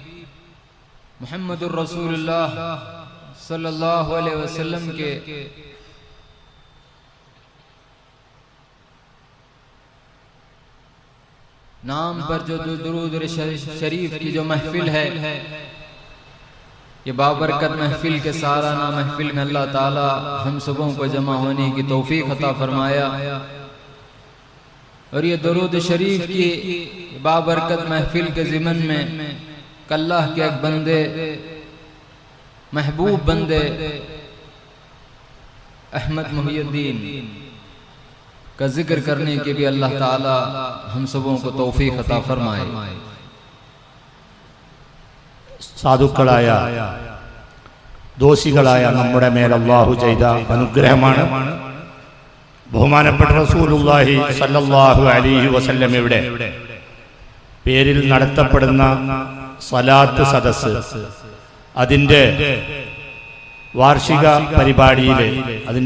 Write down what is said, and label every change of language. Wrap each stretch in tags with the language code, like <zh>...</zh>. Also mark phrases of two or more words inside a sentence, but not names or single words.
<ar>محمد رسول الله صلى الله عليه وسلم</ar> <ur>کے نام پر جو درود شریف کی جو محفل ہے، یہ بابرکت محفل کے سالانہ محفل میں اللہ تعالی ہم سبوں کو جمع ہونے کی توفیق عطا فرمایا، اور یہ درود شریف کی بابرکت محفل کے ضمن میں اللہ کے ایک بندے، محبوب بندے احمد محی الدین کا ذکر کرنے کے بھی اللہ تعالی ہم سبوں کو توفیق عطا فرمائے۔</ur> <ml>സാധുക്കളായ ദോഷികളായ നമ്മുടെ മേൽ അല്ലാഹു ചെയ്ത അനുഗ്രഹമാണ് ബഹുമാനപ്പെട്ട</ml> <ar>رسول الله صلى الله عليه</ar> <ml>വസല്ലമയുടെ പേരിൽ നടത്തപ്പെടുന്ന സലാത്ത് സദസ്സ്, അതിൻ്റെ വാർഷിക പരിപാടിയിൽ, അതിൻ്റെ</ml>